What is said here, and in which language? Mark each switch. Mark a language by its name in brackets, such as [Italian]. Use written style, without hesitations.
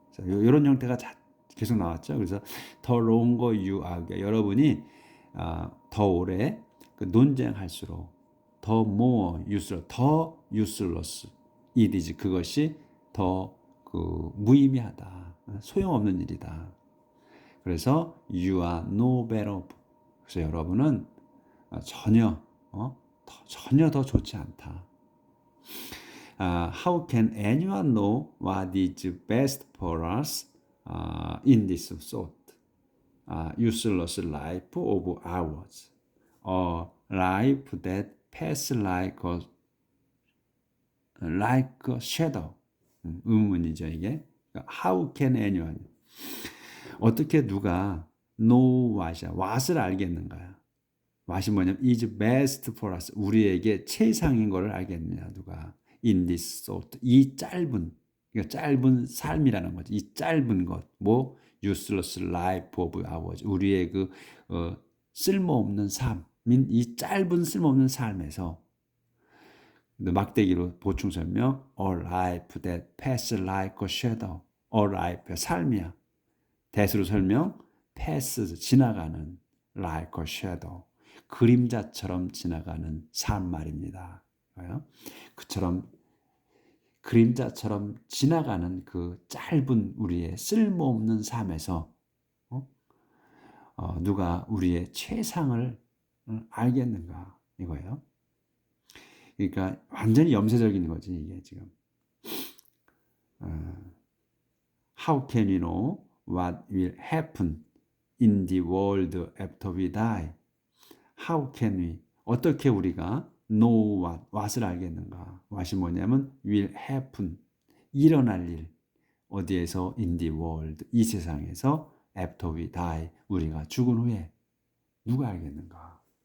[Korean] 이런 형태가 계속 나왔죠. 그래서 더 [English] longer you argue, [Korean] 여러분이 더 오래 그 논쟁할수록 더 [English] more useless it is, [Korean] 그것이 더 그 무의미하다, 소용없는 일이다. 그래서 [English] you are no better off. [Korean] 그래서 여러분은 전혀 더 좋지 않다. [English] How can anyone know what is best for us in this sort? Useless life of ours, a life that passes like a shadow. [Korean] 의문이죠 이게. [English] How can anyone? [Korean] 어떻게 누가 [English] know what [Korean] 을 알겠는가요? what이 뭐냐면 [English] is best for us. [Korean] 우리에게 최상인 것을 알겠느냐 누가. [English] In this sort. [Korean] 이 짧은 삶이라는 거죠. 이 짧은 것. [English] 뭐 useless life of ours. [Korean] 우리의 그 쓸모없는 삶인 이 짧은 쓸모없는 삶에서 막대기로 보충 설명 [English] a life that passes like a shadow. a life [Korean] 삶이야. 대수로 설명 pass 지나가는 [English] like a shadow. [Korean] 그림자처럼 지나가는 삶 말입니다. 그처럼 그림자처럼 지나가는 그 짧은 우리의 쓸모없는 삶에서 누가 우리의 최상을 알겠는가 이거예요. 그러니까 완전히 염세적인 거지 이게 지금. [English] How can we know what will happen in the world after we die? How can we? [Korean] 어떻게 우리가 know what을 알겠는가? what이 뭐냐면 [English] will happen, [Korean] 일어날 일. 어디에서? [English] in the world, [Korean] 이 세상에서 [English] after we die, [Korean] 우리가 죽은 후에 누가 알겠는가?